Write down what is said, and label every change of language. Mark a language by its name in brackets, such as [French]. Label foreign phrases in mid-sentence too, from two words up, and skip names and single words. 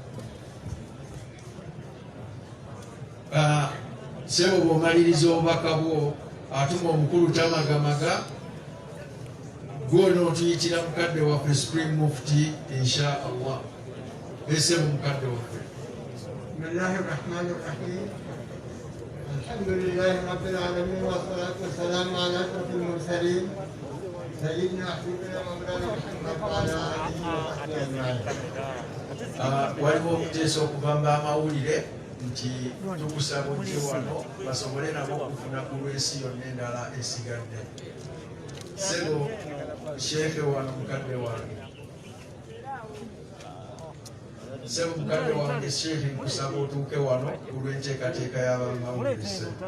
[Ganda] sebo bw'omaliriza obubaka bwo atuma omukulu tamagamaga gwona otuyitira mukadde waffe [English] Supreme Mufti [Arabic] إن شاء الله [Ganda] esebo mukadde waffe. [Arabic] بسم الله الرحمن الرحيم الحمد لله رب العالمين والصلاة والسلام على أشرف المرسلين سيدنا حبيبنا مولانا محمد وعلى آله وصحبه أجمعين. [Ganda] Waliwo okuteesa okuvamba amawulire nti tukusaba ojje wano basobole nabo okufuna ku lw'ensi yonna endala esigadde. Sebo sheekhe wano mukadde wange, sebo mukadde wange sheekhe nkusaba otuuke wano ku lw'enteekateeka y'abamawulire.